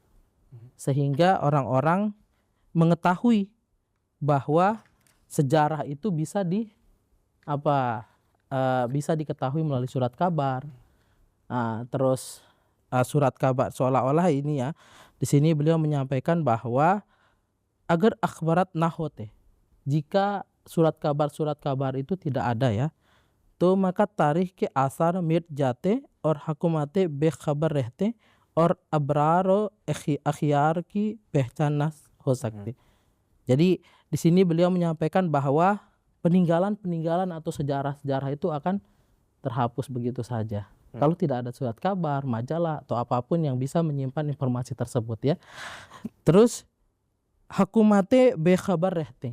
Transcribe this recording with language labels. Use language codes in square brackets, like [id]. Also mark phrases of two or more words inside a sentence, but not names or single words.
[id] Sehingga orang-orang mengetahui bahwa sejarah itu bisa bisa diketahui melalui surat kabar. Terus surat kabar seolah-olah ini ya, di sini beliau menyampaikan bahwa [ur] اگر اخبارات نہ ہوتے, [id] jika surat kabar itu tidak ada ya, [ur] تو مکا تاریخ کے آثار مٹ جاتے اور حکومتیں بےخبر رہتے اور ابرار اور اخیار کی پہچان نہ ہو سکتی. [id] Jadi di sini beliau menyampaikan bahwa peninggalan atau sejarah-sejarah itu akan terhapus begitu saja. Kalau tidak ada surat kabar, majalah atau apapun yang bisa menyimpan informasi tersebut ya. [ur] Terus حکومتیں بےخبر رہتے.